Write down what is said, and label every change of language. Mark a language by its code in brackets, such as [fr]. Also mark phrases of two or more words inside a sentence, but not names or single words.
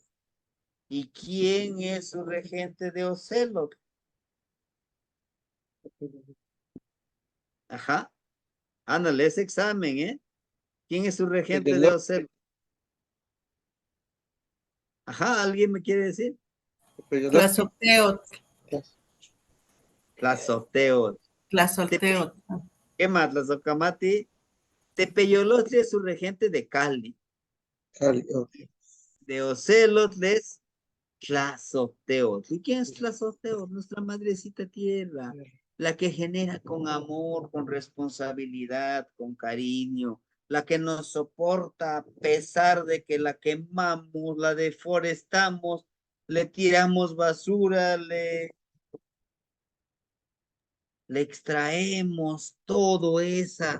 [es] ¿Y quién es su regente de Ocelot? Ajá, ándale, ese examen, ¿eh? ¿Quién es su El regente del de norte, Ocelot? Ajá, ¿alguien me quiere decir? Peyodoski. Tlaxoteotl, La Soteot. Tlazolteotl, ¿Qué más? La Socamati. Tepeyolotli es su regente de Cali. De Ocelot es Tlazolteotl. ¿Y quién es Tlazolteotl? Nuestra madrecita tierra, la que genera con amor, con responsabilidad, con cariño, la que nos soporta a pesar de que la quemamos, la deforestamos, le tiramos basura, le extraemos todo esa.